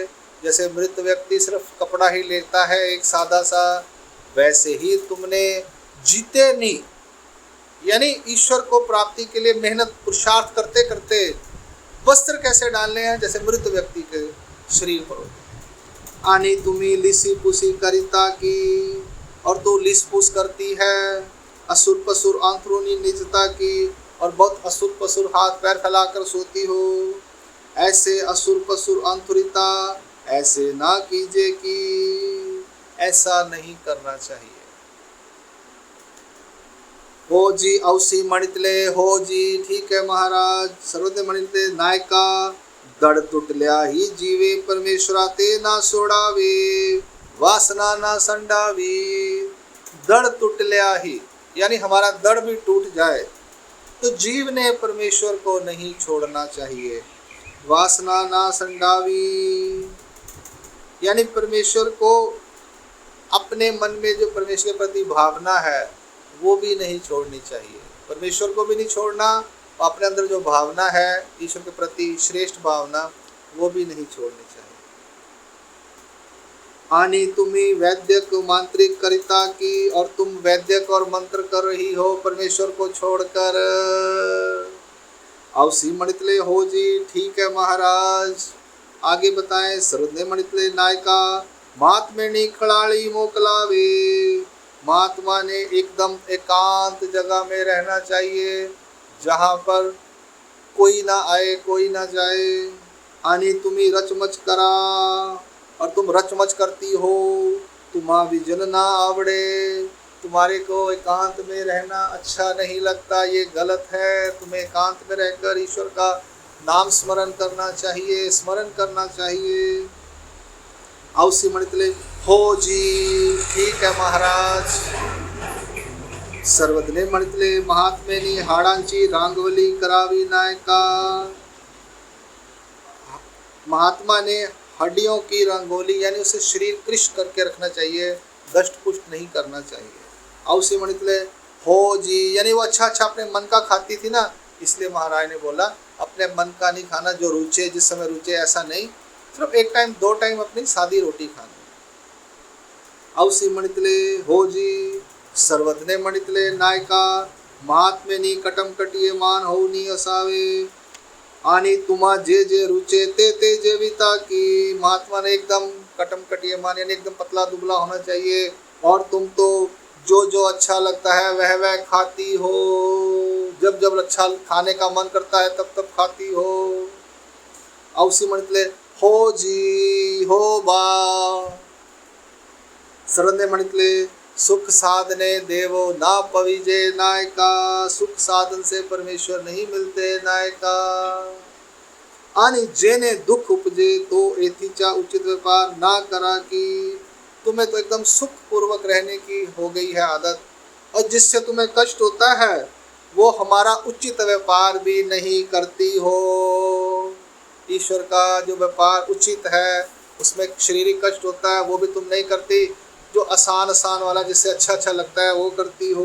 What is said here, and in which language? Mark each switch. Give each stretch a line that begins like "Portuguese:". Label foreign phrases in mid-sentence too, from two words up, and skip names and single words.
Hindi: जैसे मृत व्यक्ति सिर्फ कपड़ा ही लेता है एक सादा सा, वैसे ही तुमने जीते नी यानी ईश्वर को प्राप्ति के लिए मेहनत पुरुषार्थ करते करते वस्त्र कैसे डालने हैं, जैसे मृत व्यक्ति के शरीर पर.
Marathi: आनी तुम्ही लिसी पुसी करिता की,
Hindi: और तू लिस पुस करती है.
Marathi: असुर पसुर आंतरूनी निजता की,
Hindi: और बहुत असुर पसुर हाथ पैर फैलाकर सोती हो। ऐसे
Marathi: असुर पसुर अंतुरिता
Hindi: ऐसे ना कीजिए कि ऐसा नहीं करना चाहिए।
Marathi: हो जी औसी मणितले हो जी,
Hindi: ठीक है महाराज।
Marathi: सर्वज्ञ मणितले नायका दड़ तुटल्या ही जीवे परमेश्वरा ते ना सोडावे वासना ना संडावी। दड़ तुटल्या ही
Hindi: यानी हमारा दड़ भी टूट जाए तो जीव ने परमेश्वर को नहीं छोड़ना चाहिए।
Marathi: वासना ना संडावी
Hindi: यानी परमेश्वर को अपने मन में जो परमेश्वर के प्रति भावना है वो भी नहीं छोड़नी चाहिए। परमेश्वर को भी नहीं छोड़ना, अपने अंदर जो भावना है ईश्वर के प्रति श्रेष्ठ भावना वो भी नहीं छोड़नी चाहिए।
Marathi: आनी तुम्ही वैद्यक मांत्रिक करिता की,
Hindi: और तुम वैद्यक और मंत्र कर रही हो परमेश्वर को छोड़कर।
Marathi: औसी मणितले हो जी,
Hindi: ठीक है महाराज। आगे बताएं।
Marathi: सर्वज्ञ मणितले नायका महात्मेनी खड़ाली मोकलावे।
Hindi: महात्मा ने एकदम एकांत जगह में रहना चाहिए जहाँ पर कोई ना आए कोई ना जाए।
Marathi: आनी तुम्ही रचमच करा,
Hindi: और तुम रचमच करती हो।
Marathi: तुम्हा विजन ना आवड़े,
Hindi: तुम्हारे को एकांत में रहना अच्छा नहीं लगता, ये गलत है। तुम्हें एकांत में रहकर ईश्वर का नाम स्मरण करना चाहिए, स्मरण करना चाहिए।
Marathi: औसी मणितले हो जी,
Hindi: ठीक है महाराज।
Marathi: सर्वज्ञ मणितले महात्मेनी हाडांची रांगवली करावी नायका।
Hindi: महात्मा ने हड्डियों की रंगोली यानी उसे शरीर कृश करके रखना चाहिए, दष्ट पुष्ट नहीं करना चाहिए।
Marathi: औसी मणितले हो जी
Hindi: यानी वो अच्छा अच्छा अपने मन का खाती थी ना, इसलिए महाराज ने बोला अपने मन का नहीं खाना, जो रुचे जिस समय रुचे ऐसा नहीं, सिर्फ एक टाइम 2 टाइम अपनी सादी रोटी खानी।
Marathi: औसी मणितले हो जी। सर्वज्ञ मणितले नायका महात्मेनी कटम कटिये मान होनी असावे। आनी तुम्हा जे जे रुचे ते ते जेविता की।
Hindi: महात्मा ने एकदम
Marathi: कटम कटिये मान
Hindi: यानी एकदम पतला दुबला होना चाहिए, और तुम तो जो जो अच्छा लगता है वह वह खाती हो। जब जब अच्छा खाने का मन करता है तब तब खाती हो।
Marathi: औसी मणितले हो जी, हो बा। सर्वज्ञ मणितले सुख साधने देवो ना पविजे नायका।
Hindi: सुख साधन से परमेश्वर नहीं मिलते नायका।
Marathi: आनी जेने दुख उपजे तो एथीचा उचित व्यापार ना करा की।
Hindi: तुम्हें तो एकदम सुख पूर्वक रहने की हो गई है आदत, और जिससे तुम्हें कष्ट होता है वो हमारा उचित व्यापार भी नहीं करती हो। ईश्वर का जो व्यापार उचित है उसमें शारीरिक कष्ट होता है वो भी तुम नहीं करती, जो आसान आसान वाला जिससे अच्छा अच्छा लगता है वो करती हो।